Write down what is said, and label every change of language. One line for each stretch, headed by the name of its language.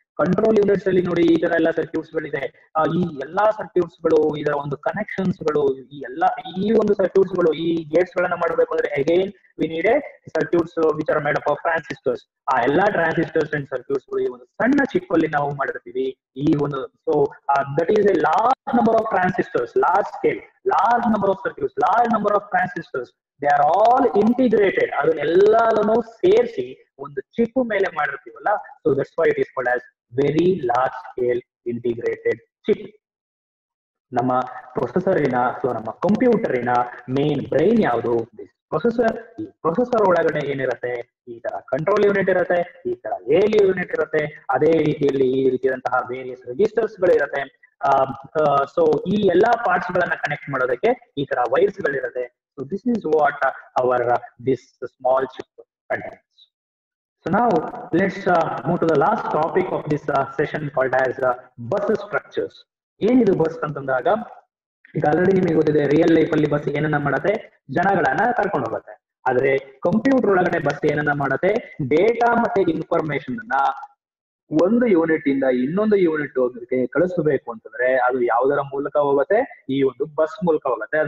Kannada: Control units ಅಲ್ಲಿ ನೋಡಿ ಈ ತರ ಎಲ್ಲ ಸರ್ಕ್ಯೂಟ್ಸ್ ಗಳಿದೆ. ಈ ಎಲ್ಲಾ ಸರ್ಕ್ಯೂಟ್ಸ್ ಗಳು, ಇದರ ಒಂದು ಕನೆಕ್ಷನ್ಸ್ ಗಳು, ಈ ಒಂದು ಸರ್ಕ್ಯೂಟ್ಸ್ ಗಳು, ಈ ಗೇಟ್ಸ್ ಗಳನ್ನ ಮಾಡಬೇಕು ಅಂದ್ರೆ again we need A circuits which are made up of transistors. ಆ ಎಲ್ಲಾ ಟ್ರಾನ್ಸಿಸ್ಟರ್ಸ್ ಅಂಡ್ ಸರ್ಕ್ಯೂಟ್ಸ್ ಗಳು ಈ ಒಂದು ಸಣ್ಣ ಚಿಪ್ ಅಲ್ಲಿ ನಾವು ಮಾಡಿರ್ತೀವಿ.
English: ಈ ಒಂದು so that is a large number of transistors, large scale, large number of circuits, large number of transistors, they are all integrated. ಅದನ್ನೆಲ್ಲನೂ ಸೇರಿಸಿ ಒಂದು chip ಮೇಲೆ ಮಾಡಿರ್ತೀವಲ್ಲ, so that's why it is called as very large scale integrated chip.
Kannada: ನಮ್ಮ ಪ್ರೊಸೆಸರಿನ ಅಥವಾ ನಮ್ಮ ಕಂಪ್ಯೂಟರಿನ main brain ಯಾವುದು? Processor. ಈ processor ಒಳಗಡೆ ಏನಿರುತ್ತೆ? ಈ ತರ ಕಂಟ್ರೋಲ್ ಯೂನಿಟ್ ಇರುತ್ತೆ, ಈ ತರ ALU ಯೂನಿಟ್ ಇರುತ್ತೆ, ಅದೇ ರೀತಿಯಲ್ಲಿ ಈ ರೀತಿಯಾದಂತಹ ವೇರಿಯಸ್ ರಿಜಿಸ್ಟರ್ಸ್ ಗಳು ಇರುತ್ತೆ. ಸೊ ಈ ಎಲ್ಲಾ ಪಾರ್ಟ್ಸ್ ಗಳನ್ನ ಕನೆಕ್ಟ್ ಮಾಡೋದಕ್ಕೆ ಈ ತರ wires ಗಳಿರುತ್ತೆ.
English: So this is what our this small chip contains. So now let's move to the last topic of this session called as bus structures.
Kannada: ಏನಿದು ಬಸ್ ಅಂತಂದಾಗ ಈಗ ಆಲ್ರೆಡಿ ನಿಮಗೆ ಗೊತ್ತಿದೆ, ರಿಯಲ್ ಲೈಫ್ ಅಲ್ಲಿ ಬಸ್ ಏನನ್ನ ಮಾಡತ್ತೆ, ಜನಗಳನ್ನ ಕರ್ಕೊಂಡು ಹೋಗುತ್ತೆ. ಆದ್ರೆ ಕಂಪ್ಯೂಟರ್ ಒಳಗಡೆ ಬಸ್ ಏನನ್ನ ಮಾಡತ್ತೆ, ಡೇಟಾ ಮತ್ತೆ ಇನ್ಫಾರ್ಮೇಶನ್ ಅನ್ನ ಒಂದು ಯೂನಿಟ್ ಇಂದ ಇನ್ನೊಂದು ಯೂನಿಟ್ ಕಳಿಸಬೇಕು ಅಂತಂದ್ರೆ ಅದು ಯಾವುದರ ಮೂಲಕ ಹೋಗುತ್ತೆ, ಈ ಒಂದು ಬಸ್ ಮೂಲಕ ಹೋಗುತ್ತೆ.